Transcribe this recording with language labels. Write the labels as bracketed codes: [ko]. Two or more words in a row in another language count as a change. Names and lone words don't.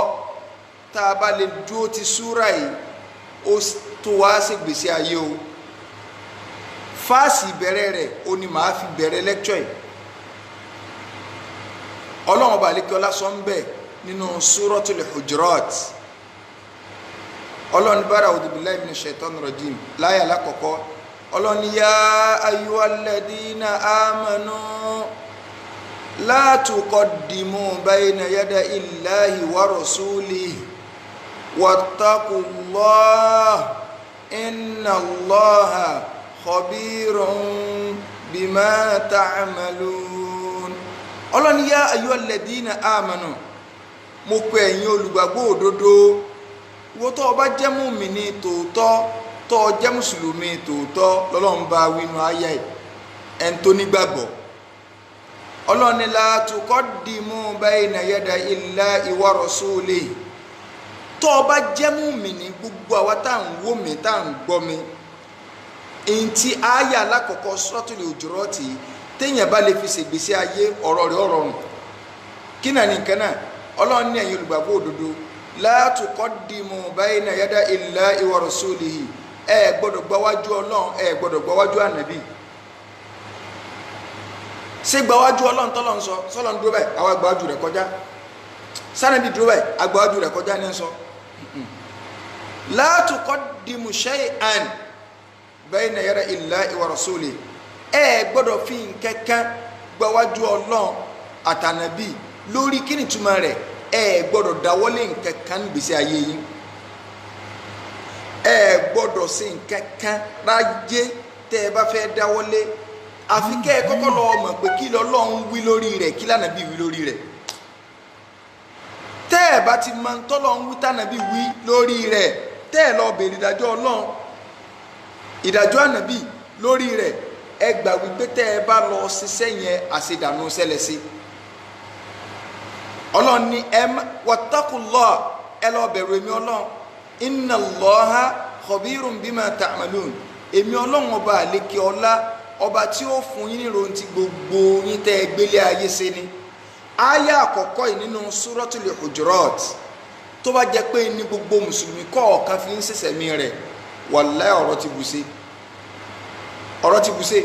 [yo] Tá a bá lè dúró ti súra yìí ó tó wá ṣe gbèsè ayé o. Fáàsì ìbẹ̀rẹ̀ rẹ̀ ó ní màá fi bẹ̀rẹ̀ lẹ́kṣọ̀ yìí. Ọlọ́run ọba àlékè ọlá sọ ń bẹ̀ nínú Suratul Hujurat. Ọlọ́run bára [ar] أعوذ بالله من الشيطان الرجيم [yo] láyà lákọ̀ọ́kọ́. [ar] Ọlọ́run يا أيها الذين آمنوا لا تقدموا بين يدي الله ورسوله واتقوا الله إن الله خبير بما تعملون. Ọlọ́run يا أيها الذين آمنوا, [yo] mo pè ẹ̀yin olùgbàgbọ́ òdodo. Wo tó bá jẹ́ mùmínì tòótọ́, tó jẹ́ mùsùlùmí tòótọ́, lọ́lọ́run bá wínú ayé ẹn tó nígbàgbọ́. [ar] Ọlọ́run لا تقدموا بين يدي الله ورسوله. [yo] Tó bá jẹ́ mùmínì, gbogbo àwa tá à ń wò mí, tá à ń gbọ́ mi, èyí tí ayé alákọ̀ọ́kọ́ Suratul Hujurat téèyàn bá lè fi ṣègbésí ayé ọ̀rọ̀ rẹ̀ ọ̀rọ̀rùn. Kí náà ní nǹkan náà? Ọlọ́run ní ẹ̀yin olùgbàgbọ́ òdodo, [ar] لا تقدموا بين يدي الله ورسوله, [yo] ẹ gbọ́dọ̀ gbáwájú Ọlọ́run, ẹ gbọ́dọ̀ gbáwájú ànábì. Ṣé gbáwájú Ọlọ́run tọ́lọ́run sọ sọ́lọ́run dúró báyìí àwa gbáwájú rẹ̀ kọjá, sànábì dúró báyìí agbáwájú rẹ̀ kọjá ní sọ. [ar] لا تقدموا شيئا بين يدي الله ورسوله, [yo] ẹ gbọ́dọ̀ fi nǹkankan gbáwájú Ọlọ́run àtànábì. Lórí kí ni túmọ̀ rẹ̀? Ẹ gbọ́dọ̀ dáwọ́lé nǹkankan gbèsè ayé yín, ẹ gbọ́dọ̀ ṣe nǹkankan ráyé tẹ́ ẹ bá fẹ́ dáwọ́lé, àfi kẹ́ ẹ kọ́kọ́ lọ mọ̀ pé kí l'Ọlọ́run wí lórí rẹ̀, kí l'Ànábì wí lórí rẹ̀. Tẹ́ ẹ bá ti mọ̀ t'Ọlọ́run wí t'Ànábì wí lórí rẹ̀, tẹ́ ẹ lọ bèrè ìdájọ́ Ọlọ́run, ìdájọ́ Ànábì lórí rẹ̀, ẹ gbà wípé tẹ́ ẹ bá lọ ṣiṣẹ́ yẹn àṣedànù ṣẹlẹ̀ sí. Ọlọ́run ní wattaqullah, ẹ lọ bẹ̀rù èmi Ọlọ́run, [ar] إن الله خبير بما تعملون, [yo] èmi Ọlọ́run ọba àlékè ọlá, ọba tí ó fún yín nírò ti gbogbo yín tẹ́ ẹ gbélé ayé ṣe ni. Áyà àkọ́kọ́ yìí nínú Suratul Hujurat, tó bá jẹ́ pé ní gbogbo mùsùlùmí kọ̀ọ̀kan fi ń ṣẹ̀ṣẹ̀ mi rẹ̀, wàláhì ọ̀rọ̀ ti bùṣe, ọ̀rọ̀ ti bùṣe.